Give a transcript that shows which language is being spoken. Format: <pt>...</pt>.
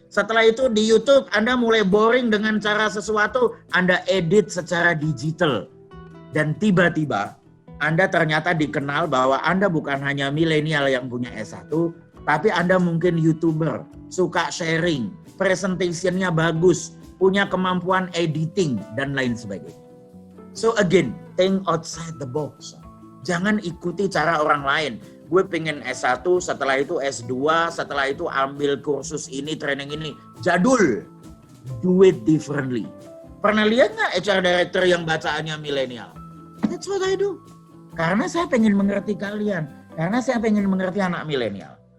<id>Setelah itu di YouTube, Anda mulai boring dengan cara sesuatu, Anda edit secara digital. Dan tiba-tiba, Anda ternyata dikenal bahwa Anda bukan hanya milenial yang punya S1, tapi Anda mungkin YouTuber, suka sharing, presentationnya bagus, punya kemampuan editing, dan lain sebagainya.</id> <en>So again, think outside the box.</en> <id>Jangan ikuti cara orang lain. Gue pengen S1, setelah itu S2, setelah itu ambil kursus ini, training ini. Jadul.</id> <en>Do it differently.</en> <id>Pernah lihat nggak HR director yang bacaannya milenial?</id> <en>That's what I do.</en> <id>Karena saya pengen mengerti kalian. Karena saya pengen mengerti anak milenial.</id>